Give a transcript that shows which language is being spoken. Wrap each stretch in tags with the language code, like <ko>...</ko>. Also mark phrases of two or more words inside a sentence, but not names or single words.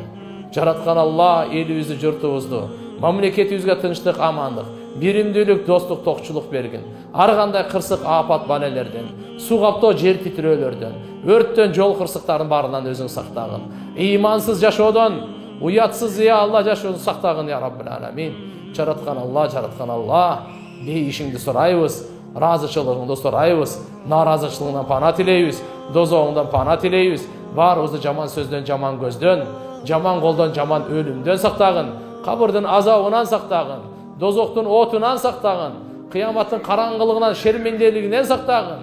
<ky>Жараткан Allah элибизди, журтубузду, мамлекетибизге тынчтык, амандык, биримдүүлүк, достук, токчулук берген. Ар кандай кырсык, апат, балелерден, суу каптоо, жер титирөөлөрдөн, өрттөн, жол кырсыктарынын баарынан өзүң сактагын. Ыймансыз жашоодон, уятсыз</ky> <ar>يا الله</ar> <ky>жашоодон сактагын</ky> <ar>يا رب العالمين.</ar> <ky>Жараткан Allah, бейишиңди сурайбыз, ыраазычылыгыңды сурайбыз, нааразычылыгыңдан пана тилейбиз, дозогуңдан пана тилейбиз. Баарыбызды жаман сөздөн, жаман көздөн, жаман колдон, жаман өлүмдөн сактагын, кабырдын азабынан сактагын, дозоктун отунан сактагын, кыяматтын караңгылыгынан, шерменделигинен сактагын.</ky>